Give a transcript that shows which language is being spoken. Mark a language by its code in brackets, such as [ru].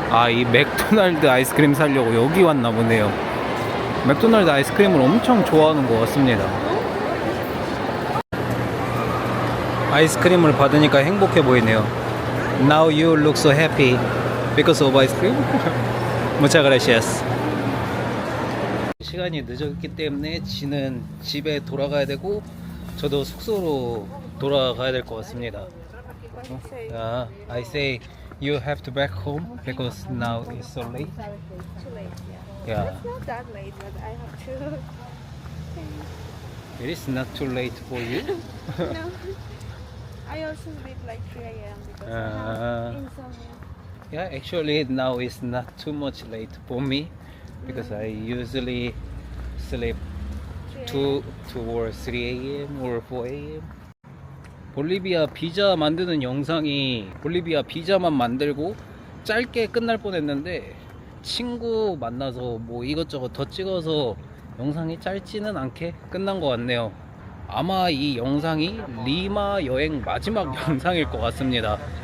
[ko] 이 맥도날드 아이스크림 사려고 여기 왔나 보네요. 맥도날드 아이스크림을 엄청 좋아하는 것 같습니다. 아이스크림을 받으니까 행복해 보이네요. [en] Now you look so happy because of ice cream. [es] Muchas gracias. [ko] 시간이 늦었기 때문에 지는 집에 돌아가야 되고 저도 숙소로 돌아가야 될 것 같습니다. [en] What do you say? I say you have to back home because now it's so late. Too late, yeah. Yeah, It's not that late, but I have to. it is not too late for you. No. I also sleep like 3 a.m. because I Uh, have insomnia. Yeah, actually now it's not too much late for me because I usually sleep 2 or 3 a.m. or 4 a.m. [ko] 볼리비아 비자 만드는 영상이 볼리비아 비자만 만들고 짧게 끝날 뻔했는데 친구 만나서 뭐 이것저것 더 찍어서 영상이 짧지는 않게 끝난 것 같네요. 아마 이 영상이 리마 여행 마지막 영상일 것 같습니다.